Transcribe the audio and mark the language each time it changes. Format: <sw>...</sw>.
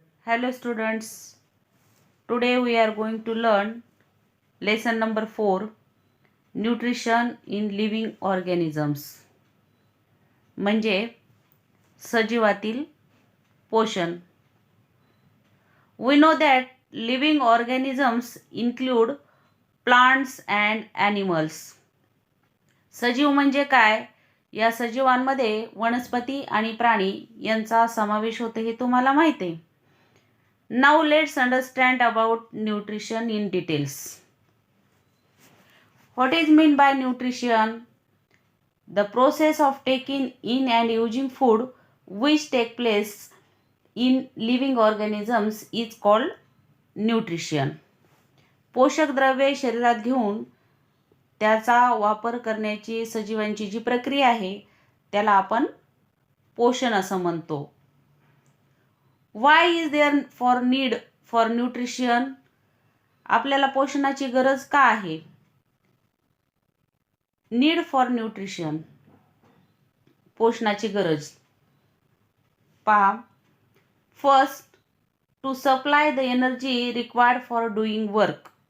<en>Hello students, today we are going to learn lesson number 4, nutrition in living organisms.</en> <mr>म्हणजे सजीवातील पोषण.</mr> <en>We know that living organisms include plants and animals.</en> <mr>सजीव म्हणजे काय? या सजीवांमध्ये वनस्पती आणि प्राणी यांचा समावेश होतो हे तुम्हाला माहिती आहे.</mr> <en>Now let's understand about nutrition in details. What is meant by nutrition? The process of taking in and using food which take place in living organisms is called nutrition.</en> <mr>पोषक द्रव्ये शरीरात घेऊन त्याचा वापर करण्याची सजीवांची जी प्रक्रिया आहे त्याला आपण पोषण असं म्हणतो.</mr> <en>Why is there for need for nutrition?</en> <mr>आपल्याला पोषणाची गरज का आहे?</mr> <en>need for nutrition,</en> <mr>पोषणाची गरज.</mr> <en>पहा, first to supply the energy required for doing work.</en>